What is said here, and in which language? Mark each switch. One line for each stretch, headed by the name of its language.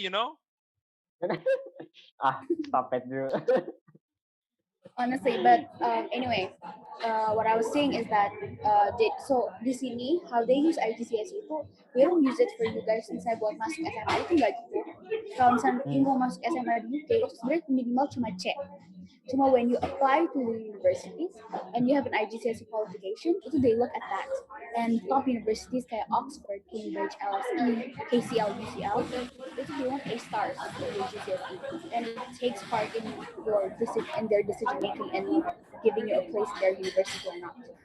English: You know. stop it, Drew. Honestly, but anyway, what I was saying is that so
Indonesian: di sini
English: how they use IGCSE itu we don't use it for you guys
Indonesian: misalnya buat masuk SMA itu nggak gitu. Kalau misalnya you mau masuk SMA di UK itu sebenarnya minimal cuma C.
English: Cuma when you apply to the universities and you have an IGCSE qualification, itu they look at that. And top universities kayak Oxford, Cambridge, LSE, KCL, UCL, itu they want A stars for your GCSE, and it takes part in in their decision making and giving you a place in their university or not.